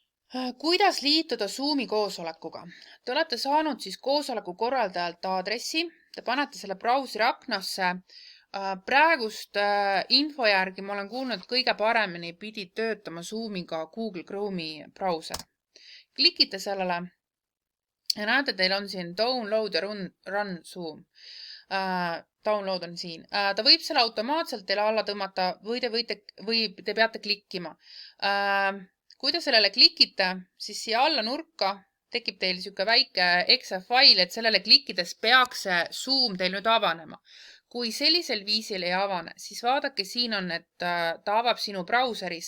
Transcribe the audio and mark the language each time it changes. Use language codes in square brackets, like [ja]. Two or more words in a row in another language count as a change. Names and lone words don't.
[et] Kuidas liituda Zoomi koosolekuga? Te olete saanud siis koosoleku korraldajalt aadressi, te panete selle brauseri aknasse. Praegust info järgi ma olen kuulnud, et kõige paremini pidi töötama Zoomiga Google Chrome'i brauser. Klikite sellele ja näete, teil on siin download ja run Zoom. Download on siin. Ta võib selle automaatselt teile alla tõmmata või te peate klikkima. Kui te sellele klikite, siis siia alla nurka tekib teil niisugune väike exe fail, et sellele klikkides peaks see Zoom teil nüüd avanema. Kui sellisel viisil ei avane, siis vaadake, siin on, et ta avab sinu brauseris.